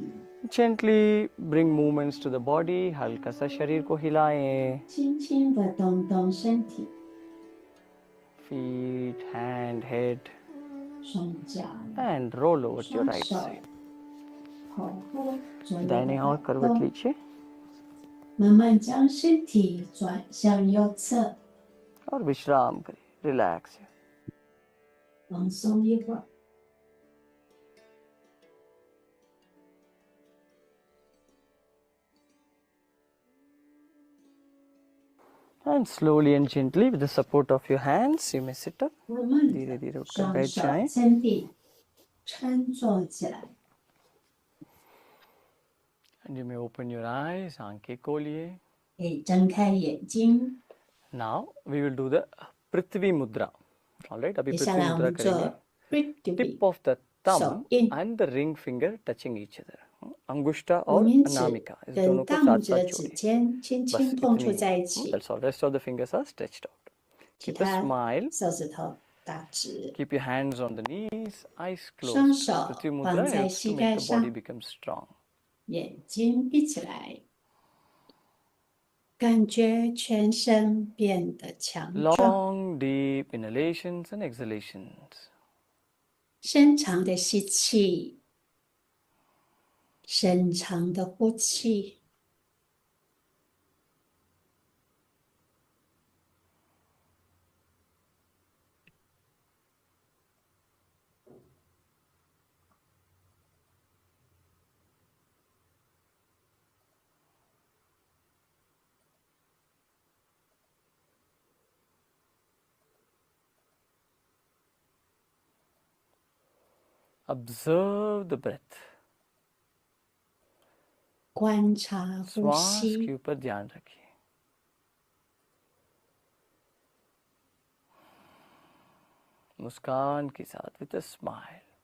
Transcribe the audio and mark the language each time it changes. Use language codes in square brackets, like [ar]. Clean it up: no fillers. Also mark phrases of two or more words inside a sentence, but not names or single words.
[en] Gently bring movements to the body. [hi] हल्का सा शरीर को हिलाएं. [zh] 轻轻的动动身体， [en] Feet, hand, head, [zh] 双脚、 [en] and roll over to your [zh] 双 [en] right [zh] 手 [en] side. [zh] 头部左右 [hi] दाहिने और [zh] 摆 [hi] करवट [zh] 动， [hi] लीजिए [zh] 慢慢将身体转向右侧， [hi] और विश्राम करिए. [en] Relax. [zh] 放松一会儿。 [en] And slowly and gently, with the support of your hands, you may sit up. [zh] 慢慢 [hi] धीरे [zh] 的 [hi] धीरे उठकर [zh] 双 [hi] बैठ [zh] 手 [hi] जाएं. [zh] 撑地，撑坐起来。 [en] And you may open your eyes. [hi] आंखें खोलिए. [zh] 可以睁开眼睛。 [en] Now we will do the Prithvi Mudra. All right, [hi] अभी [zh] 接下 [hi] Prithvi [zh] 来我 [hi] Mudra [zh] 们 [hi] करेंगे. [zh] 做 Prithvi [en] Tip of the thumb [zh] 手印。 [en] and the ring finger touching each other. [hi] अंगुष्ठा [zh] 无 [hi] और [zh] 名指 [hi] अनामिका इस [zh] 跟 [hi] दोनों को [zh] 大拇 [hi] साथ [zh] 指 [hi] साथ [zh] 的指 [hi] जोड़िए. [zh] 尖轻 [hi] बस [zh] 轻碰 [hi] इतनी [zh] 触 [hi] ही. [zh] 在一起， [en] That's all. Rest of the fingers are stretched out. [zh] 其 [en] Keep a [zh] 他 [en] smile. [zh] 手指头打直， [en] Keep your hands on the knees, eyes [zh] 双 [en] closed. [zh] 手 [en] Prithvi [zh] 放 [en] Mudra [zh] 在 [en] helps [zh] 膝 [en] to [zh] 盖 [en] make the body [zh] 上， [en] become strong. [zh] 眼睛闭起来，感觉全身变得强壮。 [en] Long, deep inhalations and exhalations. [zh] 深长的吸气，深长的呼气。 [en] Observe the breath. [zh] 观察呼 [hi] श्वास [zh] 吸， [hi] के ऊपर ध्यान रखिए. मुस्कान के साथ [en] with a smile.